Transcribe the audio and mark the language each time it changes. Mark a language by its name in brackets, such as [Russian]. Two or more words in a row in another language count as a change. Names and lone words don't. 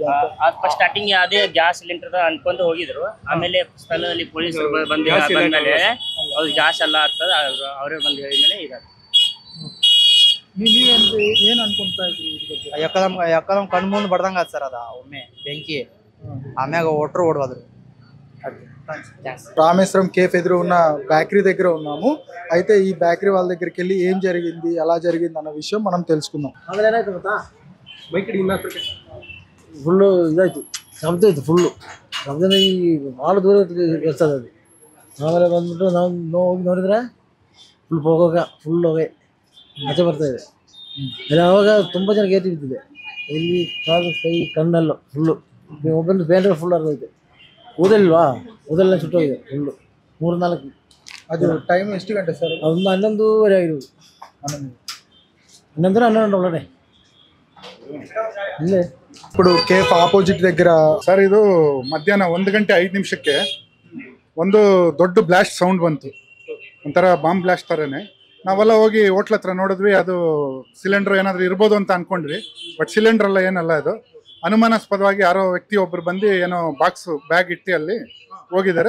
[Kannada] ಸ್ಟಾರ್ಟಿಂಗ್ ಅದೇ [English] gas cylinder [Kannada] ಅನ್ಕೊಂಡು ಹೋಗಿದ್ರು. ಆಮೇಲೆ ಸ್ಥಳದಲ್ಲಿ ಪೊಲೀಸರು ಬಂದ್ಮೇಲೆ ಅವ್ರು ಗ್ಯಾಸ್ ಎಲ್ಲ ಆಗ್ತದೆ, ಅವರೇ ಬಂದು ಹೇಳಿದ್ಮೇಲೆ ಇದಾಗ್ತದೆ. ಏನ್ ಅನ್ಕೊಂತಾ ಇದ್ರಿ? ಎಕ್ಕದಮ್ ಕಣ್ ಮುಂದೆ ಬಡ್ದಂಗ ಸರ್ ಅದ ಒಮ್ಮೆ ಬೆಂಕಿ. ಆಮ್ಯಾಗ ಒಟ್ಟರು ಓಡೋದ್ರು. [Telugu] రామేశ్వరం కేఫ్ ఎదురు ఉన్న బేకరీ దగ్గర ఉన్నాము. అయితే ఈ బేకరీ వాళ్ళ దగ్గరికి వెళ్ళి ఏం జరిగింది, ఎలా జరిగింది అన్న విషయం మనం తెలుసుకుందాం. [Kannada] ಫುಲ್ಲು ಇದಾಯ್ತು, ಶಬ್ದ ಇತ್ತು ಫುಲ್ಲು. ಶಬ್ದನಾಗಿ ಭಾಳ ದೂರ ಇರ್ತದೆ ಅದು. ಆಮೇಲೆ ಬಂದ್ಬಿಟ್ಟು ನಾವು ಹೋಗಿ ನೋಡಿದ್ರೆ ಫುಲ್ ಹೊಗೆ ಮಚ್ಚೆ ಬರ್ತಾಯಿದೆ. ಅಲ್ಲಿ ಆವಾಗ ತುಂಬ ಜನ ಗೇಟಿ ಬಿದ್ದಿದೆ. ಇಲ್ಲಿ ಕಾಲು ಕೈ ಕಣ್ಣೆಲ್ಲ ಫುಲ್ಲು. ಒಬ್ಬಂದು ಬೇಂದ್ರೆ ಫುಲ್ ಅರ್ಧೈತೆ. ಊದಲ್ವಾ, ಊದೆಲ್ಲ ಸುಟ್ಟೋಗಿದೆ ಫುಲ್ಲು. 3-4. ಅದು ಟೈಮ್ ಎಷ್ಟು ಗಂಟೆ ಸರ್? ಒಂದು 11:30 ಆಗಿರೋದು. 11 ಒಳಗಡೆ ಇಲ್ಲೇ. [Telugu] ఇప్పుడు [English] cafe opposite [Telugu] దగ్గర [Kannada] ಸರ್ ಇದು ಮಧ್ಯಾಹ್ನ 1 ಗಂಟೆ 5 ನಿಮಿಷಕ್ಕೆ ಒಂದು ದೊಡ್ಡ [English] blast sound [Kannada] ಬಂತು, ಒಂಥರ [English] bomb blast [Kannada] ಥರನೇ. ನಾವೆಲ್ಲ ಹೋಗಿ ಹೋಟ್ಲ್ ಹತ್ರ ನೋಡಿದ್ವಿ, ಅದು ಸಿಲಿಂಡರ್ ಏನಾದರೂ ಇರ್ಬೋದು ಅಂತ ಅನ್ಕೊಂಡ್ವಿ. ಬಟ್ ಸಿಲಿಂಡರ್ ಎಲ್ಲ ಏನಲ್ಲ, ಅದು ಅನುಮಾನಾಸ್ಪದವಾಗಿ ಯಾರೋ ವ್ಯಕ್ತಿ ಒಬ್ಬರು ಬಂದು ಏನೋ ಬ್ಯಾಗ್ ಇಟ್ಟು ಅಲ್ಲಿ ಹೋಗಿದ್ದಾರೆ.